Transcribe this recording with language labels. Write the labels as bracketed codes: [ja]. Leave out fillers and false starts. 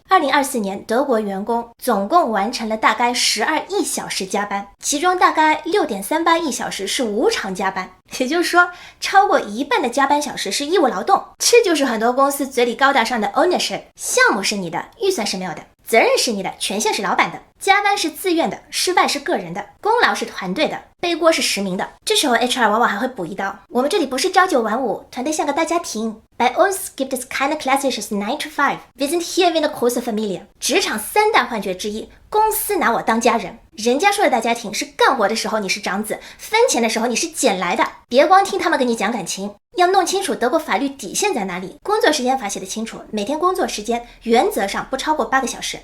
[zh] 2024年，德国员工总共完成了大概12亿小时加班，其中大概6.38亿小时是无偿加班，也就是说，超过一半的加班小时是义务劳动。这就是很多公司嘴里高大上的 ownership， 项目是你的，预算是没有的。责任是你的，权限是老板的，加班是自愿的，失败是个人的，功劳是团队的，背锅是实名的。这时候 HR 往往还会补一刀，我们这里不是朝9晚5，团队像个大家庭。 [de] Bei uns gibt es keine klassisches 9 to 5. Wir sind hier wie eine große Familie。 [zh] 职场3大幻觉之一，公司拿我当家人。人家说的大家庭是干活的时候你是长子，分钱的时候你是捡来的。别光听他们跟你讲感情，要弄清楚德国法律底线在哪里。工作时间法写得清楚，每天工作时间原则上不超过8个小时。